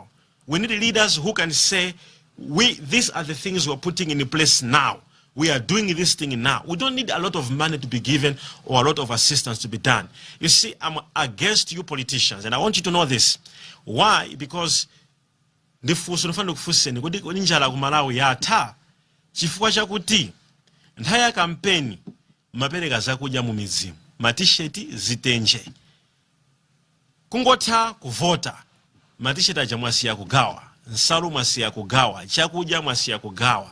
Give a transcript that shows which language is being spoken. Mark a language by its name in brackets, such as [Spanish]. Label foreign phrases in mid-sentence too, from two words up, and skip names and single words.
[English] We need leaders who can say, these are the things we're putting in place now. We are doing this thing now. We don't need a lot of money to be given or a lot of assistance to be done. You see, I'm against you politicians, and I want you to know this. Why? [Nyanja] Because kodi njala ku Malawi yatha chifukwa chakuti nthawi ya kampeni mapereka zakudya mu mizimu, matisheti zitenje, kungotha kuvota, matisheti aja mwasiya kugawa, nsalu mwasiya kugawa, chakudya mwasiya kugawa.